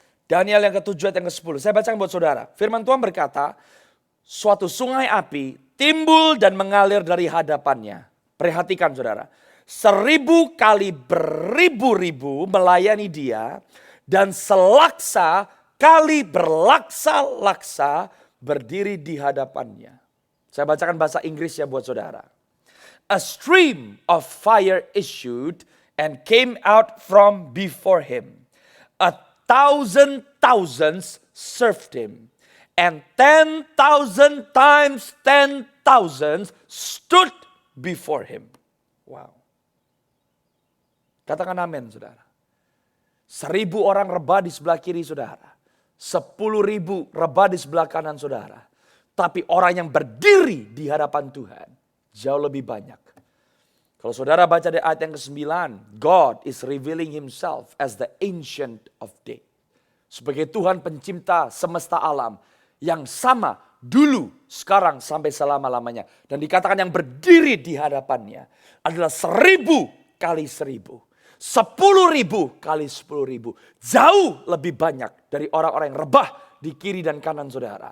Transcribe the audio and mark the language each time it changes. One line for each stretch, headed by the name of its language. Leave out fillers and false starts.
Indonesian: Daniel yang ke-7 ayat yang ke-10. Saya bacakan buat saudara. Firman Tuhan berkata, suatu sungai api timbul dan mengalir dari hadapannya. Perhatikan saudara. 1.000 kali beribu-ribu melayani dia. Dan selaksa kali berlaksa-laksa berdiri di hadapannya. Saya bacakan bahasa Inggris ya buat saudara.
English: A stream of fire issued and came out from before him. 1,000 thousands served him. And 10,000 times 10,000 stood before him.
Indonesian: Wow. Katakan amin saudara. 1.000 orang rebah di sebelah kiri saudara. 10.000 rebah di sebelah kanan saudara. Tapi orang yang berdiri di hadapan Tuhan jauh lebih banyak. Kalau saudara baca di ayat yang ke-9.
English: God is revealing himself as the ancient of days.
Indonesian: Sebagai Tuhan pencipta semesta alam. Yang sama dulu, sekarang, sampai selama-lamanya. Dan dikatakan yang berdiri di hadapannya adalah 1.000 kali 1.000. 10.000 kali 10.000. Jauh lebih banyak dari orang-orang yang rebah di kiri dan kanan saudara.